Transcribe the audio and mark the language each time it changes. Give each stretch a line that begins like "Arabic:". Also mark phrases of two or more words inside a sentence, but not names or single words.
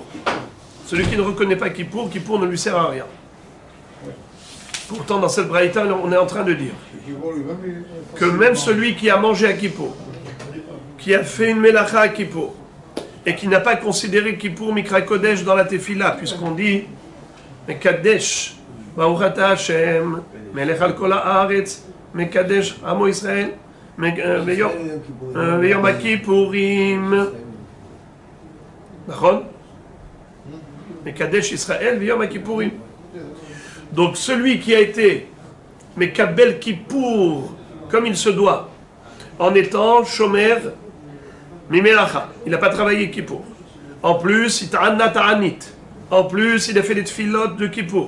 French: Celui qui ne reconnaît pas Kippour, Kippour ne lui sert à rien. Pourtant, dans cette braïta, on est en train de dire que même celui qui a mangé à Kippour, qui a fait une melacha à Kippour, et qui n'a pas considéré Kippour
Hebrew: מקרא קודש
French: dans la Tefila, puisqu'on dit
Hebrew: מקדש ברוך אתה השם מלך על כל הארץ מקדש עמו ישראל, ויום הכיפורים, נכון? מקדש Israël, ויום הכיפורים.
French: Donc celui qui a été Mekabel Kippour, comme il se doit, en étant
Hebrew: שומר ממלאכה,
French: il n'a pas travaillé Kippour. En plus, il
Hebrew: התענה תענית.
French: En plus, il a fait les tfilot de Kippour.